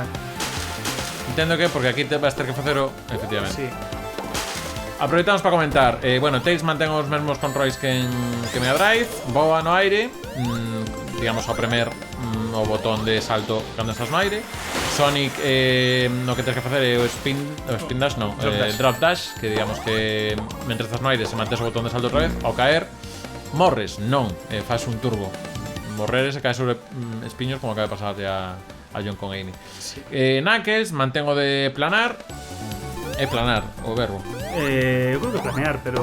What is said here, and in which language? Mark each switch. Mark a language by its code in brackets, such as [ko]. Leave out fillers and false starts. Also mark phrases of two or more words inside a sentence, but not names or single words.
[gl] Entendo que porque aquí te vas ter que facer o... Efectivamente. sí. Aproveitamos para comentar. Bueno, Tails mantén os mesmos controis que Mega Drive. Voa no aire, digamos ao premer o botón de salto cando estás no aire. Sonic no que tens que facer é o [en] spin dash, [gl] non, [en] drop dash, [gl] que digamos que mentre estás no aire se mantes o botón de salto outra vez. Ao caer morres, non, faz un turbo. Morrer se cae sobre espiños como acaba de pasar a John con Amy. Sí. Knuckles mantén o de planar. Planar, o verbo. Eu creo que planear, pero